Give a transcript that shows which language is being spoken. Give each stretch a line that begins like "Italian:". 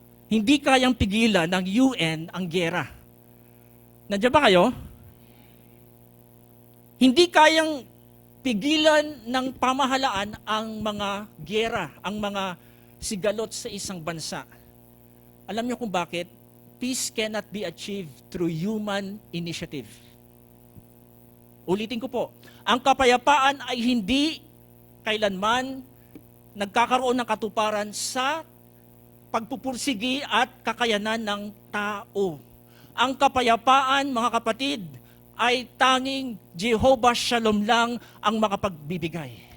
Filipino: Hindi kayang pigilan ng UN ang giyera. Nandiyan ba kayo? Hindi kayang pigilan ng pamahalaan ang mga giyera, ang mga sigalot sa isang bansa. Alam niyo kung bakit?
English: Peace cannot be achieved through human initiative.
Filipino: Ulitin ko po, ang kapayapaan ay hindi kailanman nagkakaroon ng katuparan sa pagpupursigi at kakayanan ng tao. Ang kapayapaan, mga kapatid, ay tanging Jehovah Shalom lang ang makapagbibigay.